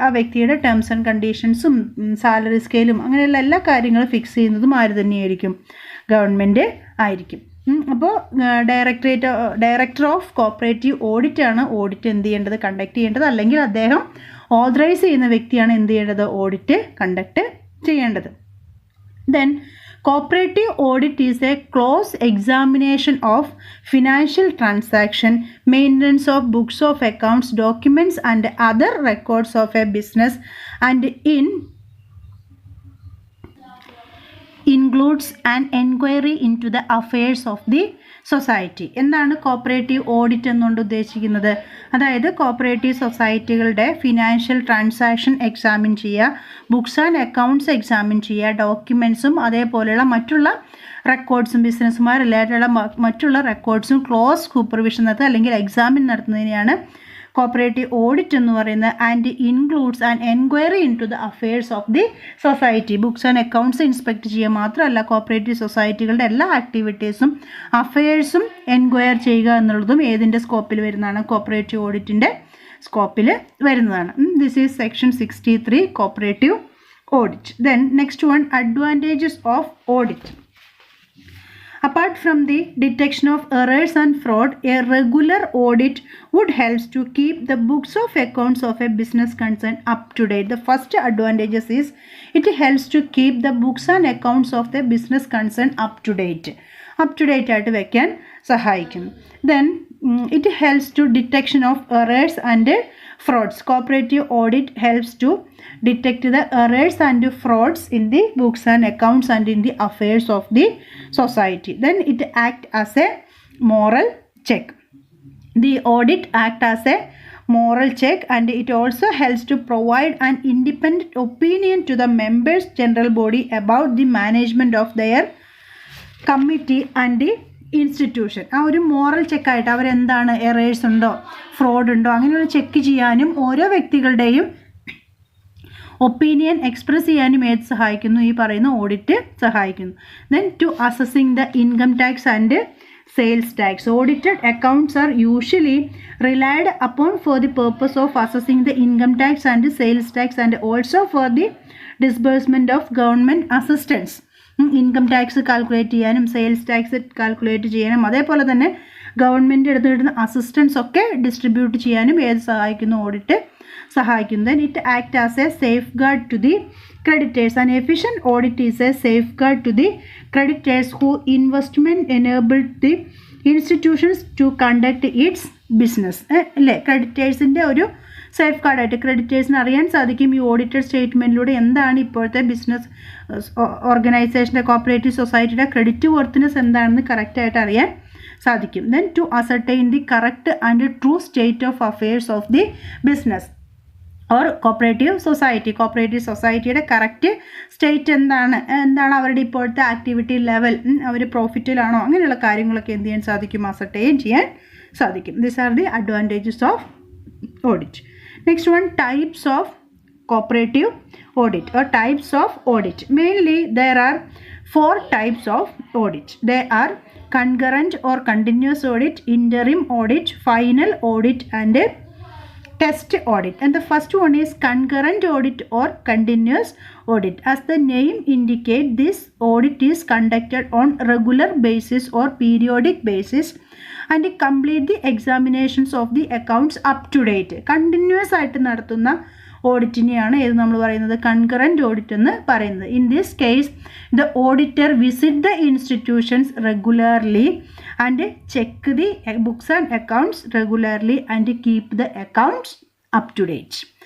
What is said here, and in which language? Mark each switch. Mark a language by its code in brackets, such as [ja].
[ml] ആ വ്യക്തിയുടെ terms and കണ്ടീഷൻസും salary സ്കെയിലും അങ്ങനെയുള്ള എല്ലാ കാര്യങ്ങളും ഫിക്സ് ചെയ്യുന്നതും ആര് തന്നെയായിരിക്കും, ഗവൺമെൻറ് ആയിരിക്കും. അപ്പോൾ ഡയറക്ടർ ഓഫ് കോപ്പറേറ്റീവ് ഓഡിറ്റാണ് ഓഡിറ്റ് എന്ത് ചെയ്യേണ്ടത്, കണ്ടക്ട് ചെയ്യേണ്ടത്. അല്ലെങ്കിൽ അദ്ദേഹം ഓതറൈസ് ചെയ്യുന്ന വ്യക്തിയാണ് എന്ത് ചെയ്യേണ്ടത്, ഓഡിറ്റ് കണ്ടക്ട് ചെയ്യേണ്ടത്. [en] Then cooperative audit is a close examination of financial transaction, maintenance of books of accounts, documents and other records of a business, and includes an enquiry into the affairs of the society. [ml] എന്താണ് cooperative audit എന്നുകൊണ്ട് ഉദ്ദേശിക്കുന്നത്? അതായത് cooperative സൊസൈറ്റികളുടെ financial transaction examine ചെയ്യുക, books and accounts examine ചെയ്യുക, ഡോക്യുമെൻറ്റ്സും അതേപോലെയുള്ള മറ്റുള്ള റെക്കോർഡ്സും ബിസിനസ്സുമായി റിലേറ്റഡുള്ള മറ്റുള്ള റെക്കോർഡ്സും close supervision നടത്തുക അല്ലെങ്കിൽ എക്സാമിൻ നടത്തുന്നതിനെയാണ് കോപ്പറേറ്റീവ് ഓഡിറ്റ് എന്ന് പറയുന്നത്. [en] And includes and enquiry into the affairs of the society. [ml] Books and accounts inspect ചെയ്യുക മാത്രമല്ല, കോപ്പറേറ്റീവ് സൊസൈറ്റികളുടെ എല്ലാ ആക്ടിവിറ്റീസും അഫെയർസും എൻക്വയർ ചെയ്യുക എന്നുള്ളതും ഏതിൻ്റെ സ്കോപ്പിൽ വരുന്നതാണ്, കോപ്പറേറ്റീവ് ഓഡിറ്റിൻ്റെ സ്കോപ്പിൽ വരുന്നതാണ്. [en] This is section 63 cooperative audit. Then next one, advantages of audit. Apart from the detection of errors and fraud, a regular audit would help to keep the books of accounts of a business concern up to date. The first advantage is it helps to keep the books and accounts of the business concern up to date [ml] ആയിട്ട് വെക്കാൻ സഹായിക്കുന്നു. [en] Then it helps to detection of errors and frauds. Cooperative audit helps to detect the errors and frauds in the books and accounts and in the affairs of the society. Then it acts as a moral check. The audit act as a moral check, and it also helps to provide an independent opinion to the members general body about the management of their committee and the institution. [ml] ആ ഒരു moral ചെക്കായിട്ട് അവരെന്താണ് errors ഉണ്ടോ fraud ഉണ്ടോ അങ്ങനെയുള്ള check ചെയ്യാനും ഓരോ വ്യക്തികളുടെയും opinion express ചെയ്യാനും ഏത് സഹായിക്കുന്നു? ഈ പറയുന്ന ഓഡിറ്റ് സഹായിക്കുന്നു. [en] Then to assessing the income tax and sales tax. Audited accounts are usually relied upon for the purpose of assessing the income tax and sales tax and also for the disbursement of government assistance. [ml] Income tax calculate ചെയ്യാനും sales tax calculate ചെയ്യാനും അതേപോലെ തന്നെ government എടുത്ത് കിട്ടുന്ന assistance ഒക്കെ distribute ചെയ്യാനും ഏത് സഹായിക്കുന്നു? ഓഡിറ്റ് സഹായിക്കുന്നു. [en] Then it act as a safeguard to the creditors. An efficient audit is a safeguard to the creditors who investment enabled the institutions to conduct its business. [ml] അല്ലേ, ക്രെഡിറ്റേഴ്സിൻ്റെ ഒരു safe ഗാർഡായിട്ട് ക്രെഡിറ്റേഴ്സിന് അറിയാൻ സാധിക്കും ഈ audited സ്റ്റേറ്റ്മെൻറ്റിലൂടെ എന്താണ് ഇപ്പോഴത്തെ business ഓർഗനൈസേഷൻ്റെ cooperative സൊസൈറ്റിയുടെ credit worthiness എന്താണെന്ന് കറക്റ്റായിട്ട് അറിയാൻ സാധിക്കും. [en] then to ascertain the correct and true state of affairs of the business or [ml] cooperative സൊസൈറ്റിയുടെ കറക്റ്റ് സ്റ്റേറ്റ് എന്താണ് അവരുടെ ഇപ്പോഴത്തെ ആക്ടിവിറ്റി ലെവൽ, അവർ പ്രോഫിറ്റിലാണോ, അങ്ങനെയുള്ള കാര്യങ്ങളൊക്കെ എന്ത് ചെയ്യാൻ സാധിക്കും? അസർട്ടൈൻ ചെയ്യാൻ സാധിക്കും. [en] These are the advantages of audit. Next one, types of cooperative audit or types of audit. Mainly there are 4 types of audit. They are concurrent or continuous audit, interim audit, final audit and test audit. And the first one is concurrent audit or continuous audit. As the name indicates, this audit is conducted on regular basis or periodic basis and complete the examinations of the accounts up to date. [ml] Continuous ആയിട്ട് നടത്തുന്ന ഓഡിറ്റിനെയാണ് ഏത് നമ്മൾ പറയുന്നത്? Concurrent audit എന്ന് പറയുന്നത്. [en] In this case the auditor visit the institutions regularly and check the books and accounts regularly and keep the accounts up to date.